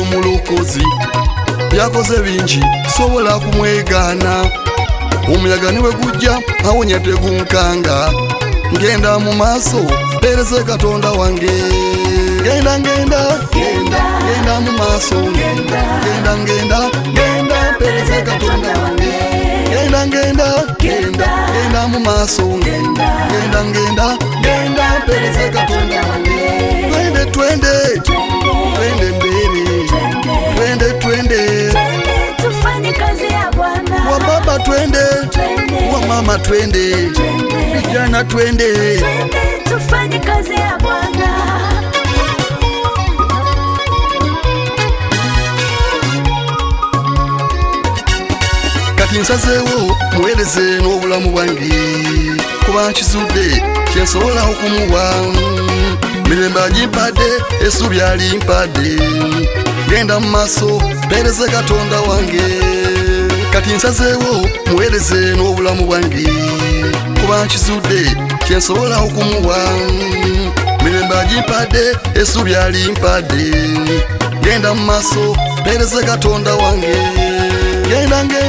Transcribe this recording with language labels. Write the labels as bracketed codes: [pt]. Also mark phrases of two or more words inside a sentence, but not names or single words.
[lg] omulukozi byakoze bingi sobola kumwegana omuyaga niwe gujja awonya tegunkanga ngenda mu maaso mpereze Katonda wange genda mu maaso genda mpereze Katonda wange genda mu maaso genda mpereze Katonda wange [sw] twende mbele twende tufanye kazi ya Bwana wa baba twende wa mama twende vijana twende tufanye kazi ya Bwana [lg] kati nsazeewo muweereze n'obulamu bwange kuba nkizudde kyensobola okumuwa mirembe agimpadde essuubi alimpadde genda mu maaso mpereze Katonda wange kati nsazeewo muweereze n'obulamu bwange kuba nkizudde kyensobola okumuwa mirembe agimpadde essuubi alimpadde genda mu maaso mpereze Katonda wange genda